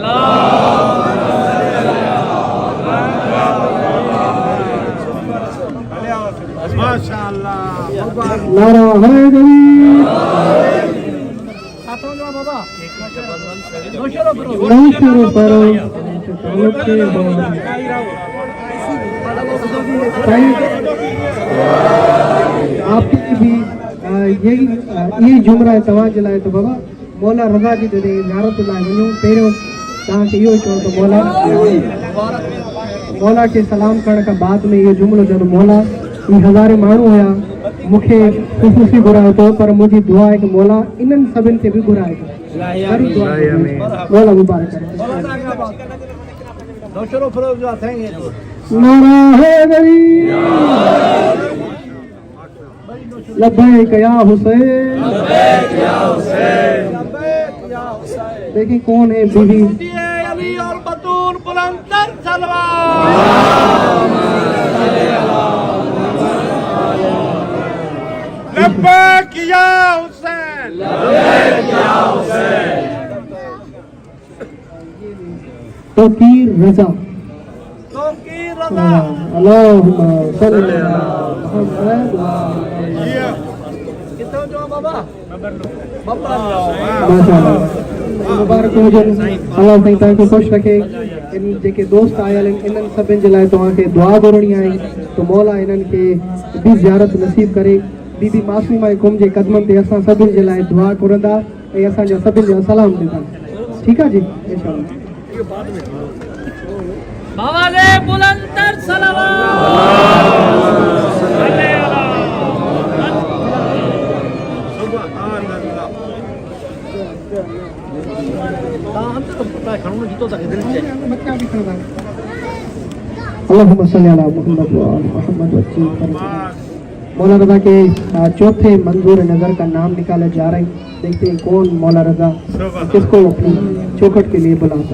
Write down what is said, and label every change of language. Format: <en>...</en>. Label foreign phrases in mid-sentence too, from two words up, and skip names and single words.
<ur>نعرۂ حیدری آپ کی بھی یہی یہ</ur> <sd>जुमरा तव्हां जे लाइ। तो बाबा मौला रज़ा जी जॾहिं ज़ियारत लाइ वञूं, पहिरियों तव्हांखे इहो चओ त मौला खे सलाम करण खां बाद में इहो जुमिलो जॾहिं मौला ही हज़ारे माण्हू हुया, मूंखे ख़ुशूसी घुरायो थो, पर मुंहिंजी दुआ आहे कि मौला इन्हनि सभिनि खे बि घुराए थो। मौला मुबारक करे।</sd> <ur>نعرۂ حیدری لبیک یا حسین. دیکھیے کون ہے بیوی علی اور بتول بلندر لبیک یا حسین، لبیک یا حسین. तौकीर रज़ा, तौकीर रज़ा,</ur> <ar>اللهم صل على محمد. कितना जो बाबा</ar> <sd>माशाअल्लाह मुबारक हुजनि। अल्लाह साईं तव्हांखे ख़ुशि रखे। इन जेके दोस्त आयल आहिनि इन्हनि सभिनि जे लाइ तव्हांखे दुआ घुरणी आहे, तो मौला इन्हनि खे बि ज़ियारत नसीब करे। बीबी मासूमा कुम जे कदमनि ते असां सभिनि जे लाइ दुआ घुरंदा ऐं असांजा सभिनि जा सलाम ॾींदा। ठीकु आहे जी, इंशाअल्लाह। बाबा ले बुलंदर सलावत।</sd> <ar>اللهم صل على محمد وآل محمد وعجل.</ar> <ur>مولا رضا کے چوتھے منظور نظر کا نام نکالا جا رہا ہے. دیکھتے ہیں کون مولا رضا کس کو اپنی چوکھٹ کے لیے بلاتا ہے.</ur>